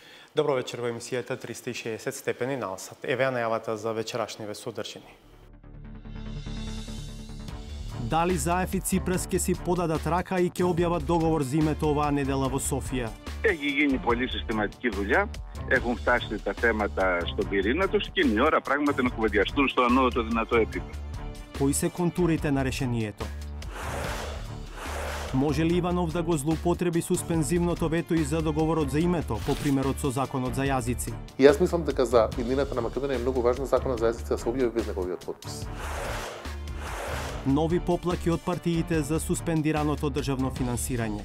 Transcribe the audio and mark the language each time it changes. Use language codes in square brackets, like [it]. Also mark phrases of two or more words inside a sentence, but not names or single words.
[mk] Добро вечер во емисијата 360 степени на Алсат. Еве ја најавата за вечерашниве содржини. Дали Заев и Ципрас ќе си подадат рака и ќе објават договор за името оваа недела во Софија? [el] Έχει γίνει πολύ συστηματική δουλειά. Έχουν φτάσει τα θέματα στον πυρήνα τους και είναι η ώρα πράγματι να κουβεντιαστούν στο ανώτατο δυνατό επίπεδο. [mk] Кои се контурите на решението? Може ли Иванов да го злоупотреби суспензивното вето и за договорот за името, по примерот со законот за јазици? И јас мислам дека за иднината на Македонија е многу важно законот за јазици да се објави без неговиот потпис. Нови поплаки од партиите за суспендираното државно финансирање.